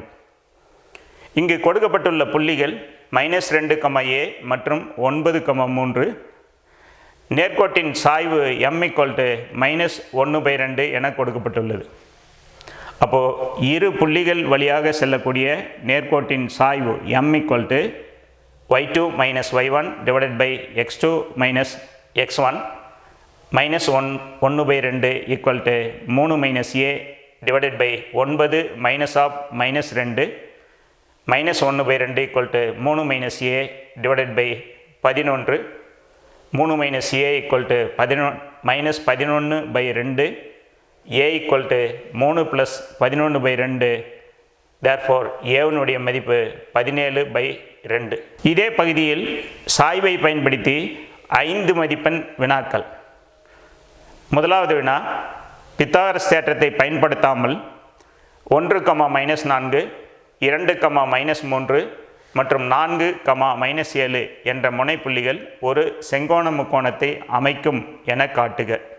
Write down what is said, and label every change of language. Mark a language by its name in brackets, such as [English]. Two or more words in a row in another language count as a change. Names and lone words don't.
[Tamil] இங்கு கொடுக்கப்பட்டுள்ள புள்ளிகள் -2, a மற்றும் 9, 3. நேர்கோட்டின் சாய்வு m -1/2 என கொடுக்கப்பட்டுள்ளது. அப்போது இரு புள்ளிகள் வழியாக செல்லக்கூடிய நேர்கோட்டின் சாய்வு m y2 - y1 / x2 - x1 -1/2 3 - a /9 - 2 -1/2 3 - a /11 3 - a -11/2 a 3 + 11/2. therefore a மதிப்பு 17/2. இதே பகுதியில் சாய்வை பயன்படுத்தி 5 மதிப்பெண் வினாக்கள். முதலாவது வினா, பித்தாகரஸ் தேற்றத்தை பயன்படுத்தாமல் 1, -4, 2, -3 மற்றும் 4, -7 என்ற முனைப்புள்ளிகள் ஒரு செங்கோண முக்கோணத்தை அமைக்கும் என காட்டுக.